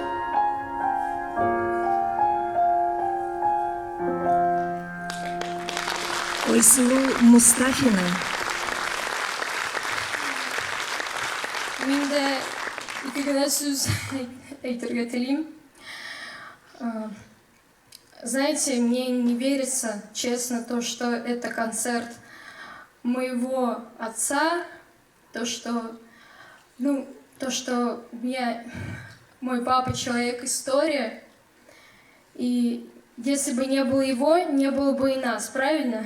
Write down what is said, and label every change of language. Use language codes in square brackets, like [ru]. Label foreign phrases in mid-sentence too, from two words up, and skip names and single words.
[kk] Айсылу Мустафина. Мен де екі ғана сөз айтырға тілеймін. [ru] Знаете, мне не верится, честно, то, что это концерт моего отца, то, что мой папа человек-история, и если бы не было его, не было бы и нас, правильно?